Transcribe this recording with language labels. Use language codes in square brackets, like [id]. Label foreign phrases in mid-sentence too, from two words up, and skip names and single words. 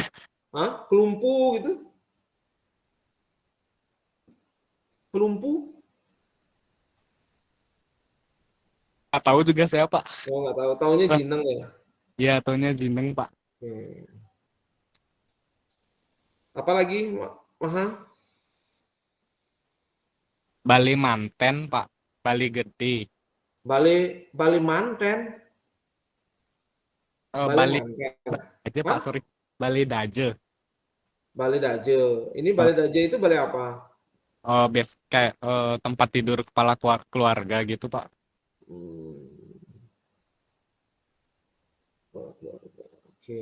[id] Hah? Kelumpu gitu? Kelumpu? Nggak tahu juga saya Pak. Oh, nggak tahu. Taunya Jineng ya. Iya, taunya Jineng Pak. Apa lagi, Maha? Bali Manten Pak. Bali Gede. Bali Manten. Bali Manten. aja Hah? Pak, sorry. Bali Daje. Bali Daje. Ini Bali Daje itu Bali apa? Kayak tempat tidur kepala keluarga gitu Pak. Oke.